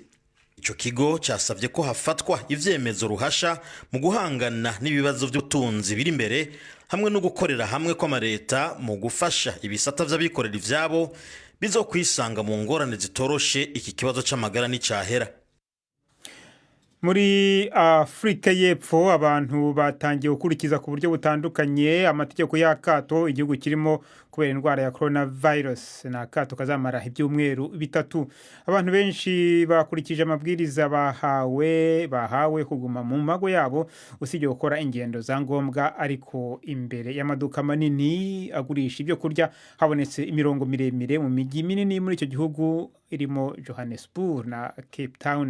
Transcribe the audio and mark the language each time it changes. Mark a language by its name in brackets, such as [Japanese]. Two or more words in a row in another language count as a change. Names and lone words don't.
[Rundi] Ico kigo cyasavye ko hafatwa ivyemezo ruhasha mu guhangana n'ibibazo by'ubutunzi biri imbere, hamwe no gukorera hamwe kw'amareta mu gufasha ibisata vy'abikorera ivyabo bizokwisanga mu ngorane zitoroshe iki kibazo c'amagara n'icahera. [Kinyarwanda] Muri Afrika y'Epfo abantu batangiye gukurikiza ku buryo butandukanye amategeko y'akato igihugu kirimo kubera indwara ya coronavirus. Na akato kazamara ibyumweru 3. Abantu benshi bakurikije amabwiriza bahawe kuguma mu mago yabo usibye gukora ingendo za ngombwa, ariko imbere y'amaduka manini agurisha ibyo kurya habonetse imirongo miremire mu migi minini muri icyo gihugu irimo Johannesburg na Cape Town.